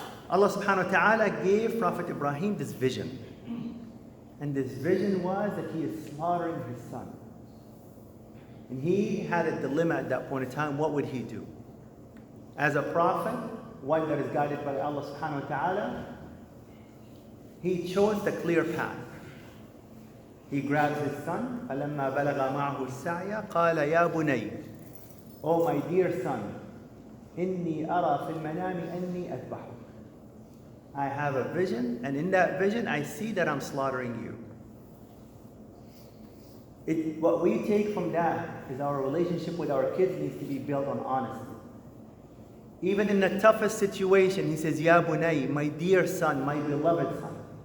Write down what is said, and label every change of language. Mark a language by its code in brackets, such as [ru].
[en] Allah subhanahu wa ta'ala gave Prophet Ibrahim this vision. And this vision was that he is slaughtering his son. And he had a dilemma at that point in time. What would he do? As a prophet, one that is guided by Allah subhanahu wa ta'ala, he chose the clear path. He grabs his son. [ar] فَلَمَّا بَلَغَ مَعَهُ السَّعْيَ قَالَ يَا بُنَيَّ, [en] oh my dear son, [ar] إِنِّي أَرَى فِي الْمَنَامِ أَنِّي أَذْبَحُكَ. [en] I have a vision, and in that vision I see that I'm slaughtering you. What we take from that is our relationship with our kids needs to be built on honesty. Even in the toughest situation, he says, [ar] Ya bunay, [en] my dear son, my beloved son.